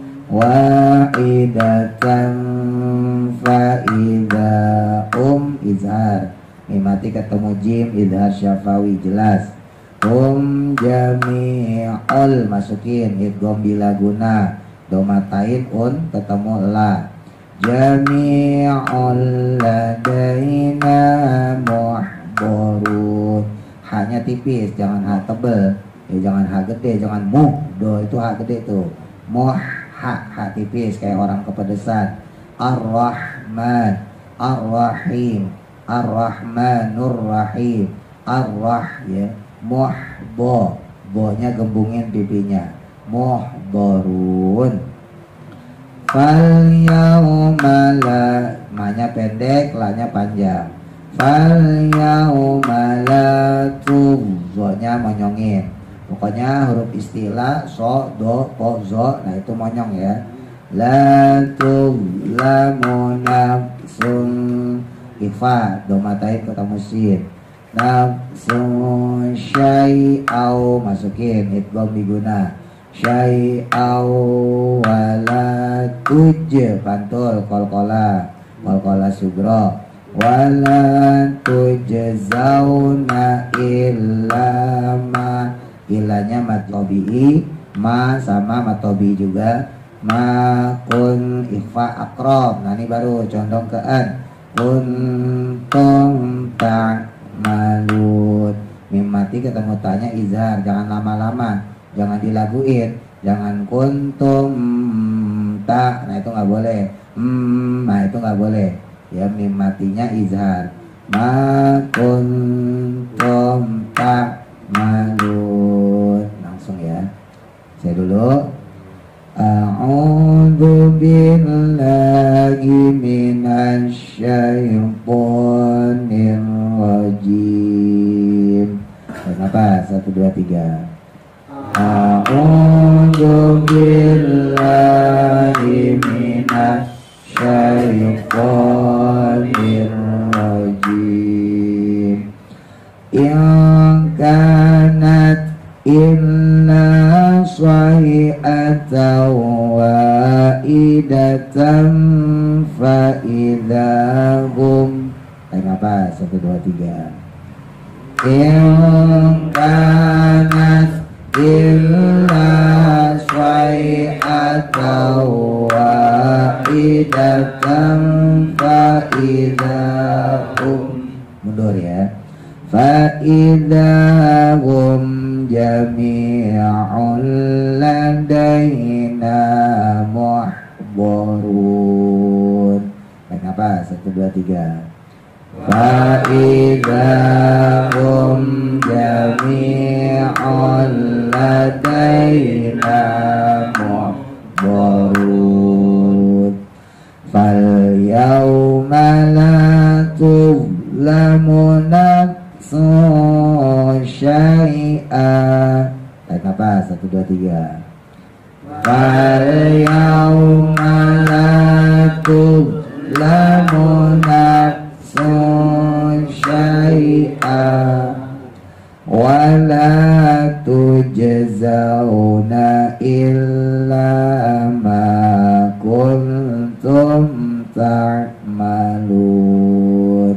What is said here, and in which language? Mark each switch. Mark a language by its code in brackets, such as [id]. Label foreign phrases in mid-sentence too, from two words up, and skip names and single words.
[ar] واحدة فإذا [id] izhar, mimati ketemu jim, [ar] إظهار شفوي [id] jelas. Jami'ul, masukin [ar] إدغام بلا غنة, [id] domatain ketemu la. [ar] جميع لدينا محضرون, [id] hanya tipis, jangan ha tebel. Ya, jangan ha gede, jangan do itu ha gede tuh. Ha tipis kayak orang kepedesan. [ar] الرحمن الرحيم الرحمن الرحيم, [id] ya. Bo-nya gembungin pipinya. Muhdarun. [ar] فاليوم لا, [id] ma-nya pendek, la-nya panjang. [ar] فاليوم لا [id] zo-nya monyongin. Pokoknya huruf istilah so, do, po, zo, nah itu monyong ya. [ar] لا تظلم نفس, [id] ifa, domatain ketemu sin. [ar] نفس شيئا, [id] masukin idgham biguna. [ar] شيئا ولا تج, [id] pantul qalqala sugro. [ar] ولا تجزون إلا ما, [id] ilanya [ar] مد طبيعي, [id] ma sama [ar] مد طبيعي [id] juga. [ar] ما كن إخفاء أقرب, [id] nah ini baru condong ke an. [ar] كنتم تعملون, [id] mim mati ketemu tanya izhar, jangan lama-lama, jangan dilaguin, jangan [ar] كنتم ت, [id] nah itu nggak boleh. Nah itu nggak boleh ya, mim matinya izhar. [ar] ما كنتم تعملون, [id] langsung ya. Saya dulu. [ar] أعوذ بالله من الشيطان الرجيم. [id] Kenapa? 1, 2, 3. [ar] أعوذ بالله من الشيطان الرجيم. إن صيحة واحدة فإذا هم. [id] Apa? 1, 2, 3. [ar] إن كانت إلا صيحة واحدة فإذا هم. [id] Mundur ya. [ar] فإذا هم جميع لدينا محضرون. [id] Kenapa? 1, 2, 3. [ar] فإذا هم جميع لدينا محضرون. فاليوم لا تظلم نفس شيئا. [id] Kenapa? 1, 2, 3. [ar] فاليوم لا تظلم نفس شيئا ولا تجزون إلا ما كنتم تعملون.